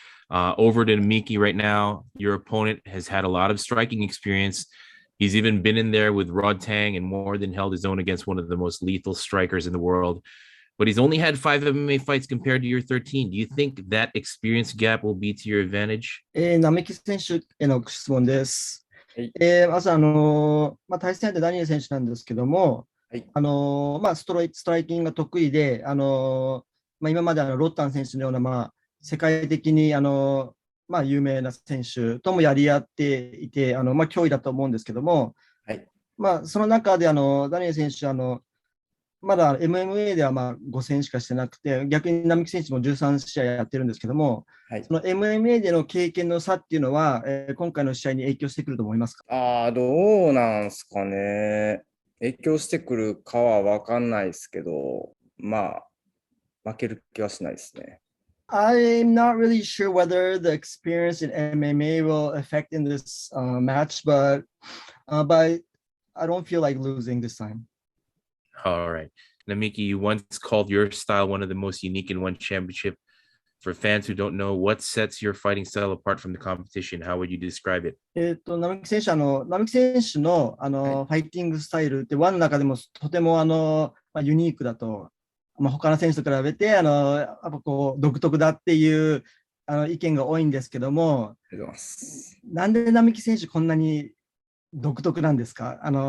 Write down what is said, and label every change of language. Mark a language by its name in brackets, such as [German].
[English] Over to Miki right now, your opponent has had a lot of striking experience. He's even been in there with Rod Tang and more than held his own against one of the most lethal strikers in the world. But he's only had five MMA fights compared to your 13. Do you think that experience gap will be to your advantage? [Japanese] 並木選手への質問です。はい。まず、対戦相手ダニエル選手なんですけども、はい。ストライキングが得意で、今までロッタン選手のような、世界的に有名な選手ともやり合っていて、脅威だと思うんですけども、はい。その中でダニエル選手、まだ MMA では5戦しかしてなくて、逆に並木選手も13試合やってるんですけども、はい。その MMA での経験の差っていうのは、今回の試合に影響してくると思いますか？どうなんすかね。影響してくるかは分かんないですけど、負ける気はしないですね。 [English] I'm not really sure whether the experience in MMA will affect in this match, but I don't feel like losing this time. All right. Namiki, you once called your style one of the most unique in one championship. For fans who don't know, what sets your fighting style apart from the competition? How would you describe it? [Japanese] 並木選手の、ファイティングスタイルって、ワンの中でもとてもユニークだと、他の選手と比べてやっぱこう独特だっていう意見が多いんですけども、ありがとうございます。なんで並木選手こんなに独特なんですか？